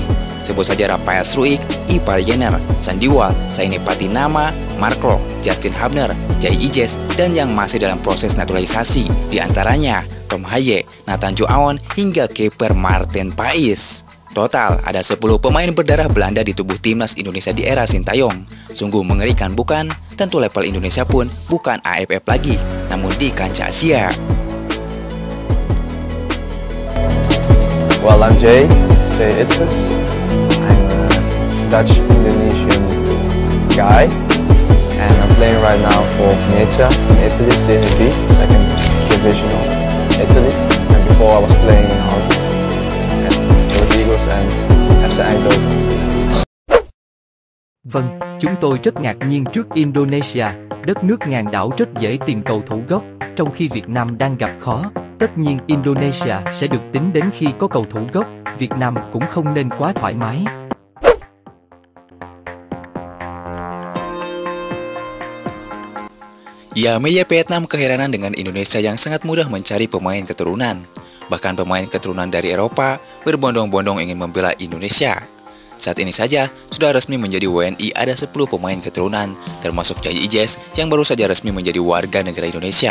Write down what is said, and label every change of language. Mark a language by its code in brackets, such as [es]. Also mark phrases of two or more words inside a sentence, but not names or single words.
[id] Sebut saja Rafael Struijk, Ivar Jenner, Sandiwal, Saine Patinama, Mark Klok, Justin Hubner, Jai Ijes, dan yang masih dalam proses naturalisasi, diantaranya Tom Haye, Nathan Joaon, hingga kiper Martin Pais. Total, ada 10 pemain berdarah Belanda di tubuh timnas Indonesia di era Sintayong. Sungguh mengerikan bukan? Tentu level Indonesia pun bukan AFF lagi, namun di kancah Asia. [en] Well, I'm Jay Itzes. I'm a Dutch-Indonesian guy, and I'm playing right now for Venezia in Italy, Serie B, second division of Italy. And before I was playing in Holland at Olympiacos and FC Eindhoven. [vi] Vâng, chúng tôi rất ngạc nhiên trước Indonesia, đất nước ngàn đảo rất dễ tìm cầu thủ gốc, trong khi Việt Nam đang gặp khó. Tất nhiên Indonesia sẽ được tính đến khi có cầu thủ gốc, Việt Nam cũng không nên quá thoải mái. [id] Ya, media Vietnam keheranan dengan Indonesia yang sangat mudah mencari pemain keturunan. Bahkan pemain keturunan dari Eropa berbondong-bondong ingin membela Indonesia. Saat ini saja sudah resmi menjadi WNI ada 10 pemain keturunan, termasuk Jai Ijes yang baru saja resmi menjadi warga negara Indonesia.